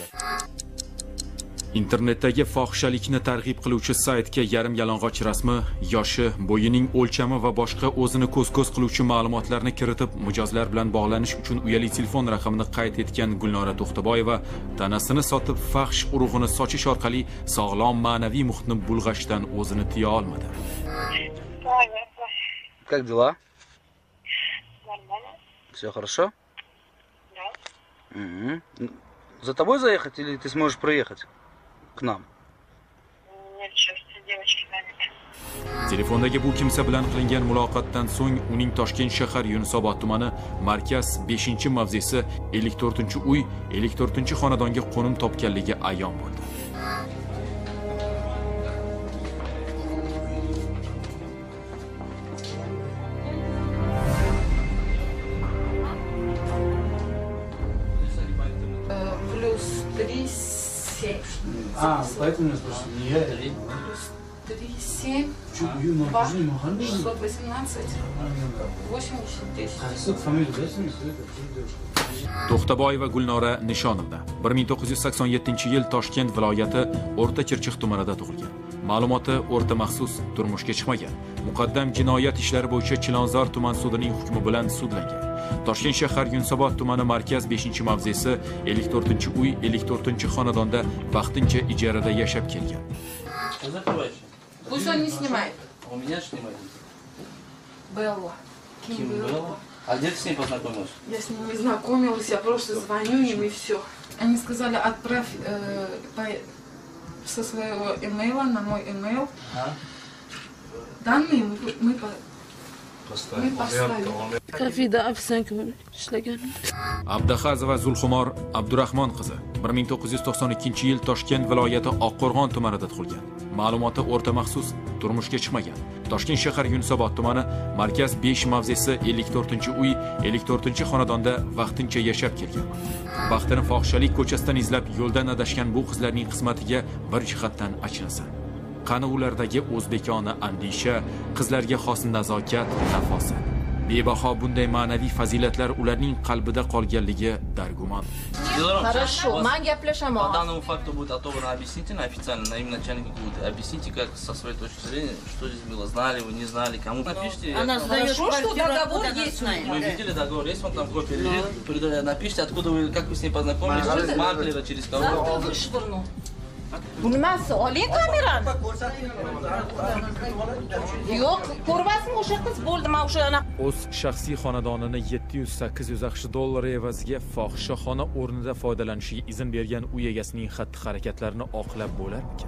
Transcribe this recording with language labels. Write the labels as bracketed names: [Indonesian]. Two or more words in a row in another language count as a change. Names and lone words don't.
[Uzbek] Internetdagi fohishalikni targ'ib qiluvchi saytga yarim yalang'och rasmi, yoshi, bo'yining o'lchami va boshqa o'zini ko'z-ko'z qiluvchi ma'lumotlarni kiritib, mijozlar bilan bog'lanish uchun uyali telefon raqamini qayd etgan Gulnora To'xtaboyeva tanasini sotib fahsh urug'ini sochish orqali sog'lom ma'naviy muhitni bulg'ashdan o'zini tiya olmadi. [Russian] Как дела? Нормально. Все хорошо? Да. За тобой заехать или ты сможешь проехать к нам? Нет, сейчас девочки заняты. [Uzbek] Telefondagi bu kimsa bilan qilingan muloqotdan so'ng uning Toshkent shahar Yunusobod tumani markaz 5-mavzesi 54-uy 54-xonadonga qo'nim topganligi ayon bo'ldi. [Russian] Поэтому я спрашиваю, не я или... Плюс 3, 7, 2, 618, 80, 10. Фамилию дайте мне, [Uzbek] To'xtaboyeva Gulnora Nishonovna 1987-yil Toshkent viloyati O'rta Chirchiq tumanida tug'ilgan. Ma'lumoti o'rta maxsus, turmushga chiqmagan. Muqaddam jinoyat ishlari bo'yicha Chilonzor tuman sudining hukmi bilan sudlangan. Toshkent shahar Yunusobod tumani markaz 5-mavzesi 54-uy 54-xonadonda vaqtincha ijarada yashab kelgan. [Russian] Пусть он не снимает. У меня снимает. Белла. Ким Белла? А где ты с ней познакомилась? Я с ним не знакомилась, я просто звоню им и все. Они сказали, отправь со своего имейла на мой имейл данные, мы [Uzbek] Kafeda ofitsiant bo'lib ishlagan. Abdahazova Zulxumor Abdurahmon qizi 1992-yil Toshkent viloyati Oqqo'rg'on tumanida tug'ilgan. Ma'lumoti o'rta maxsus, turmushga chiqmagan. Toshkent shahar Yunusobod tumani, markaz 5 mavzesi 54-uy 54-xonadonda vaqtincha yashab kelgan. Baxtini fohishalik ko'chasidan izlab yo'ldan adashgan bu qizlarning qismatiga bir jihatdan achinsan. Qani ulardagi o'zbekona andisha, qizlarga xos nazokat, nafosat. Bebaho bunday ma'naviy fazilatlar ularning qalbida qolganligi dargumon. Хорошо, men gaplashaman. [Russian] По данному факту будет отобрано объяснительно, официально, на имя начальника ГУД. Объясните, как со своей точки зрения, что здесь было, знали вы, не знали, кому напишите. Она сдает квартиру, договор есть. Мы видели договор, есть он там копия лежит. Напишите, откуда вы, как вы с ней познакомились, через маклера, через кого. [Uzbek] Bu nimasi? Oling kamerani. Yo'q, ko'rmasmi o'sha qiz bo'ldi, men o'sha O'z shaxsiy xonadonini 700-800 AQSh dollari evaziga fohishaxona o'rnida foydalanishiga izn bergan uy egasining xatti-harakatlarini oqlab bo'larmikan?